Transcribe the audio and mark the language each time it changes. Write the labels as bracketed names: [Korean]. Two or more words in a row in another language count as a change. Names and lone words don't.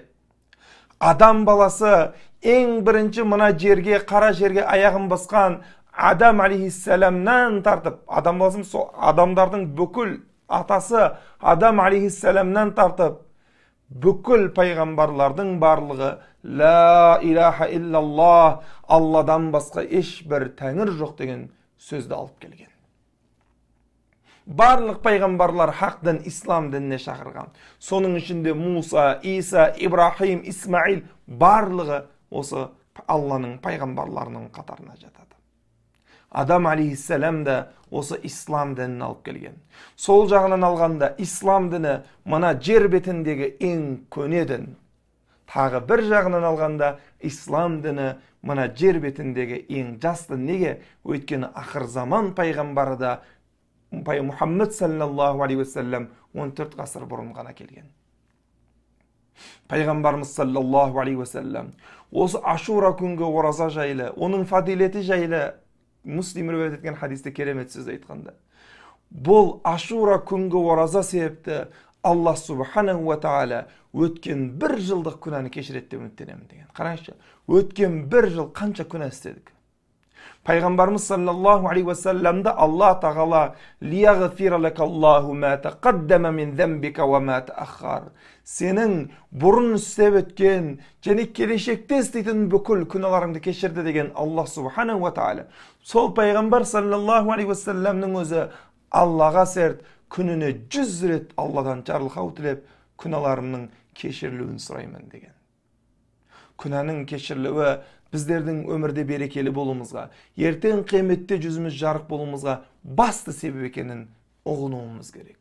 [Kazakh] Адам баласы ең бірінші мына жерге, қара жерге аяғын басқан Адам алейхиссаламнан тартып, адам баласы адамдардың бүкіл атасы Адам алейхиссаламнан тартып, бүкіл пайғамбарлардың барлығы [Arabic] لا إله إلا الله, [Kazakh] Алладан басқа ешбір тәңір жоқ деген сөзді алып келген. Барлық пайғамбарлар хақ дін, ислам дініне шақырған. Соның ішінде Муса, Иса, Ибрахим, Исмаил барлығы осы Алланың пайғамбарларының қатарына жатады. Адам алейхиссалам да осы ислам дінін алып келген. Сол жағынан алғанда ислам діні мына жер бетіндегі ең көне дін. Тағы бір жағынан алғанда ислам діні мына жер бетіндегі ең жас дін. Неге? Өйткені ақыр заман пайғамбары да Мұхаммед [Arabic] صلى الله عليه وسلم [Kazakh] 14 ғасыр бұрын ғана келген. Пайғамбарымыз [Arabic] صلى الله عليه وسلم [Kazakh] осы Ашура күнгі ораза жайлы, оның фадилеті жайлы Муслим риwayat еткен хадисте керемет сөз айтқанда: "Бұл Ашура күнгі ораза себепті [Arabic] الله سبحانه وتعالى [Kazakh] өткен бір жылдық күнәні кешіреді деп үміттенемін" деген. Қараңызшы, өткен бір жыл қанша күнә істедік. Пайғамбарымыз [Arabic] صلى الله عليه وسلم [Kazakh] Аллах Тағала [Arabic] "ليغفر لك الله ما تقدم من ذنبك وما تأخر", [Kazakh] сенің бұрын істеп өткен және келешекте істейтін бүкіл күнәларыңды кешірді деген [Arabic] الله سبحانه وتعالى. [Kazakh] Сол пайғамбар [Arabic] صلى الله عليه وسلم [Kazakh] өзі Аллаға серт күніне 100 рет Алладан жарылқау тілеп күнәларымның кешірілуін сұраймын деген. Күнәнің кешірілуі біздердің өмірде берекелі болуымызға, ертең қияметте жүзіміз жарық болуымызға басты себеп екенін ұғынуымыз керек.